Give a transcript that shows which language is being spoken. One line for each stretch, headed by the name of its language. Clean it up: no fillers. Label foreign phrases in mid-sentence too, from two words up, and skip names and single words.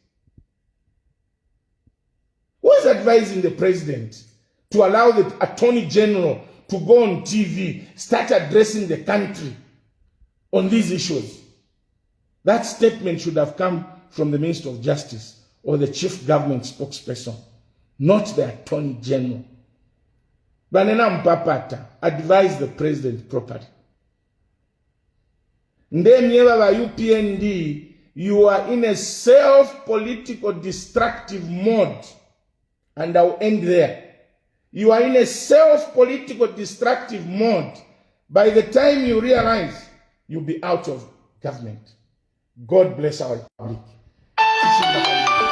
English: Who is advising the president to allow the Attorney General to go on TV, start addressing the country on these issues? That statement should have come from the Minister of Justice or the Chief Government Spokesperson, not the Attorney General.
Bemba: Banena mpapata,
English: advise the president properly.
Bemba: Ndemyewa wa UPND,
English: you are in a self-political destructive mode. And I'll end there. You are in a self-political destructive mode. By the time you realize, you'll be out of government. God bless our republic. Chishimba Kambwili.